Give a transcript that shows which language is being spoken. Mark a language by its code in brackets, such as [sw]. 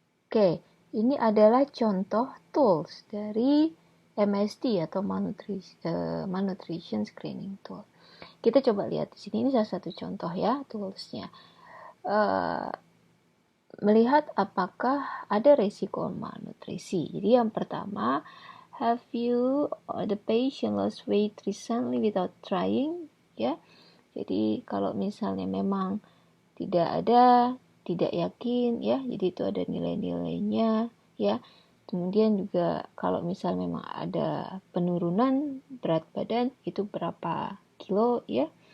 [id] Oke, ini adalah contoh tools dari MST atau malnutrition screening tool. Kita coba lihat di sini, ini salah satu contoh ya toolsnya. Melihat apakah ada resiko malnutrisi. Jadi yang pertama, [en] have you the patient lost weight recently without trying? [id] Ya, jadi kalau misalnya memang tidak ada, tidak yakin ya, jadi itu ada nilai-nilainya ya. Kemudian juga kalau misalnya memang ada penurunan berat badan itu berapa kilo ya.